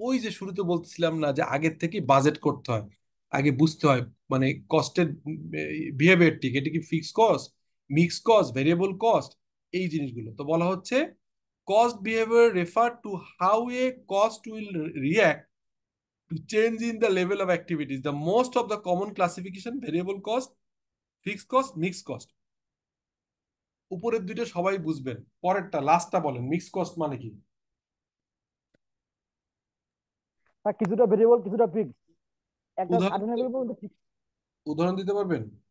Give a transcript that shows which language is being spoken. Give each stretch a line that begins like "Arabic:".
Bangla: ওই যে শুরুতে বলছিলাম না যে আগের থেকে বাজেট করতে হয়, আগে বুঝতে হয় মানে কস্টের বিহেভিয়ার ঠিক, এটা কি fixed cost, mix cost, variable cost, এই জিনিসগুলো। তো বলা হচ্ছে
English: Cost behaviour refer to how a cost will react to change in the level of activities. The most of the common classification, variable cost, fixed cost, mixed cost.
Bangla: উপরের দুইটা সবাই বুঝবেন, পরেরটা লাস্টটা বলেন, মিক্সড কস্ট মানে কি? স্যার কিছুটা ভেরিয়েবল, কিছুটা ফিক্স, একটা উদাহরণ সার্টেন ভেরিয়েবল ফিক্স। উদাহরণ দিতে পারবেন?